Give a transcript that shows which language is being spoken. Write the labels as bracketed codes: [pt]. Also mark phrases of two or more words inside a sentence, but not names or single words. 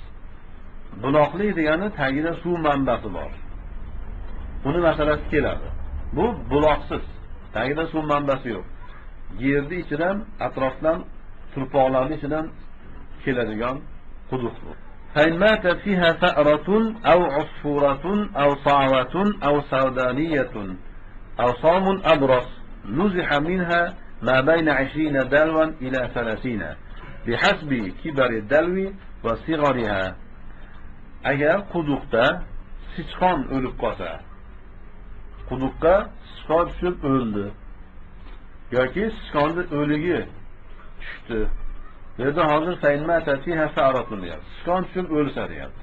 [uz] Buloqlik degani tagida suv manbasi bor. Uni masalasi keladi. Bu buloqsiz. Tagida suv manbasi yo'q. Yerni ichidan, atrofdan, turpoqlarning ichidan keladigan quduq bu. [ar] فإن ماتت فيها فأرة أو عصفورة أو صعوة أو سودانية أو سام أبرص نزح منها ما بين 20 دلوا إلى 30 بحسب كبر الدلو وصغرها. [uz] Agar quduqda sichqon o'lib qolsa, quduqqa sichqon tushib o'ldi yoki sichqonning o'ligi tushdi. Yerda hozir [ar] فإن ماتت فيها فأرة [uz] deyapti. Sichqon tushib o'lsa deyapti.